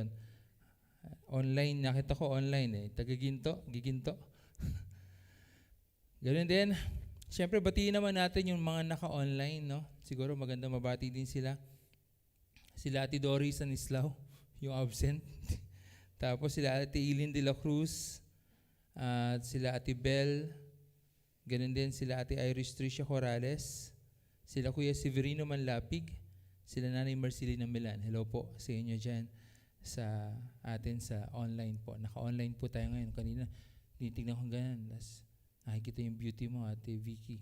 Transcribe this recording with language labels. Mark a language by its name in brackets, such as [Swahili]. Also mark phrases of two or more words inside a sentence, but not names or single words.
[Filipino] Online, nakita ko online eh. Taga-Giginto. Ganun din. Siyempre, batiin naman natin yung mga naka-online, no? Siguro maganda mabati din sila. Sila Ate Doris Anislao, yung absent. Tapos sila Ate Eileen de la Cruz. At sila Ate Bell. Ganun din sila Ate Iris Tricia Corrales. Sila Kuya Severino Manlapig. Sila Nanay Marcelina Milan. Hello po sa inyo dyan sa atin sa online po. Naka-online po tayo ngayon. Kanina, tinitignan ko ganyan. Nakikita yung beauty mo, Ate Vicky.